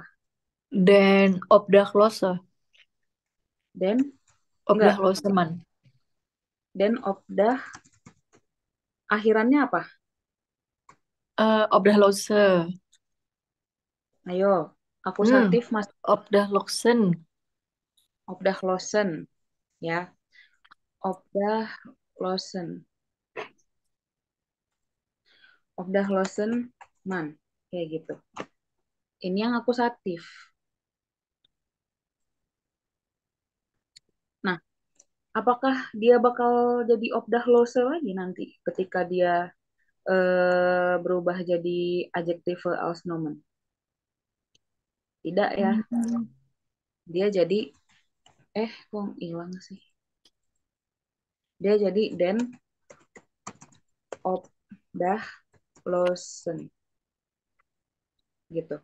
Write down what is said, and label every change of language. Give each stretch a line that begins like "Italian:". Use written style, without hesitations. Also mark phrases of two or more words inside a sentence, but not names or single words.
German: Dan Obdachlose.
Indonesian: Den enggak,
German: Obdachloseman. Den Obdah
Indonesian: akhirannya apa?
German: Obdachlose.
Indonesian: Ayo, Hmm. akusatif Mas
German: Obdachlosen. Obdachlosen ya. Obdachlosen. Obdachlosen man
Indonesian: kayak gitu. Ini yang akusatif. Nah, apakah dia bakal jadi Obdachlose lagi nanti ketika dia berubah jadi
German: adjektive als nomen?
Indonesian: Tidak ya. Hmm. Dia jadi kok hilang sih? Dia jadi
German: den Obdachlosen
Indonesian: gitu.